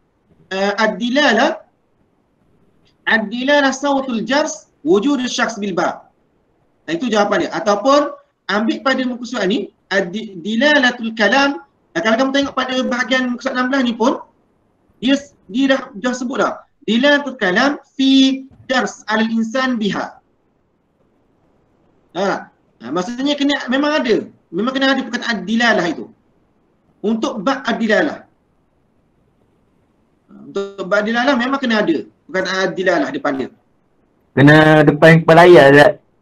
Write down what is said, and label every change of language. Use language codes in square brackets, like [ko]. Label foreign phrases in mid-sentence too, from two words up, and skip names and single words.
[ar] الدلالة صوت الجرس وجود شخص بالباب. [ms] Itu jawapan dia. Ataupun ambil pada muka surat ni [ar] الدلالة الكلام. [ms] Kalau kamu tengok pada bahagian muka surat 16 ni pun dia dah sebut dah. [ar] دلالة الكلام في درس الإنسان بها. [ms] Maksudnya memang kena ada perkataan dilalah itu. Untuk bab ad-dilalah. Untuk bab dilalah memang kena ada perkataan ad-dilalah depan dia. Kena depan kepala ayat Ustaz.